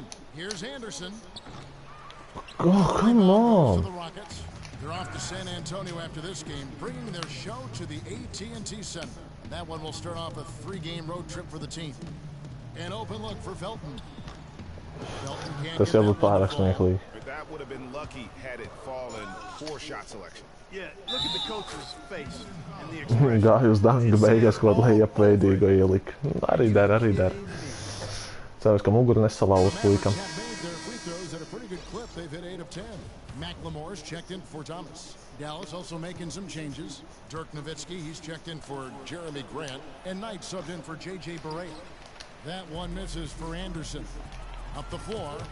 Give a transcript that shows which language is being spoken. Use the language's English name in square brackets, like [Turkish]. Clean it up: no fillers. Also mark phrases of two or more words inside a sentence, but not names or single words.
[English] Here's Anderson. Oh, come on. The Rockets. They're off to San Antonio after this game, bringing their show to the AT&T Center. That one will start off a 3-game road trip for the team. An open look for Felton. Felton can't [Latvian] Tas jau būtu pārāk smieklīgi. [English] That would have been lucky had it fallen. Poor shot selection. Yeah, look at the coach's face and the expression. [Latvian] Gāju uz danga beigās, ko lejapveidīgo ielika. Arī der. Cerams, ka muguru nesalauz puikam. [English] They've hit 8 of 10. McLemore's checked in for Thomas. Dallas also making some changes. Dirk Nowitzki, he's checked in for Jeremy Grant. And Knight subbed in for J.J. Barea. That one misses for Anderson. Up the floor.